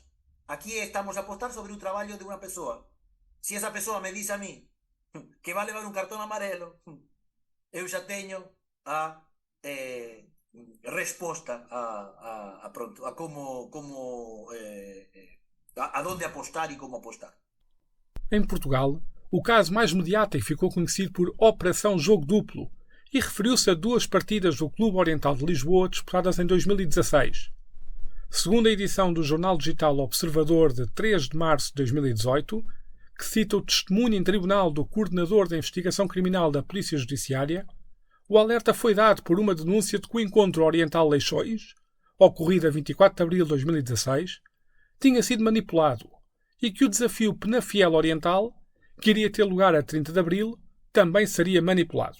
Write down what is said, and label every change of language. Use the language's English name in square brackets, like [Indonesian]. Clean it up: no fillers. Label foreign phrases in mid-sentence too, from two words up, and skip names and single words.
[Galician] Aquí estamos a apostar sobre o traballo de unha persoa. Se esa persoa [Spanish] me dice a mí que va a [Galician] levar un cartón amarelo, eu xa teño a resposta a donde apostar e como apostar. [Portuguese] Em Portugal, o caso mais mediático ficou conhecido por Operação Jogo Duplo e referiu-se a 2 partidas do Clube Oriental de Lisboa disputadas em 2016. Segundo a edição do jornal digital Observador de 3 de março de 2018, que cita o testemunho em tribunal do coordenador da investigação criminal da Polícia Judiciária, o alerta foi dado por uma denúncia de que o encontro Oriental Leixões, ocorrido a 24 de abril de 2016, tinha sido manipulado e que o desafio Penafiel Oriental, que iria ter lugar a 30 de abril, também seria manipulado.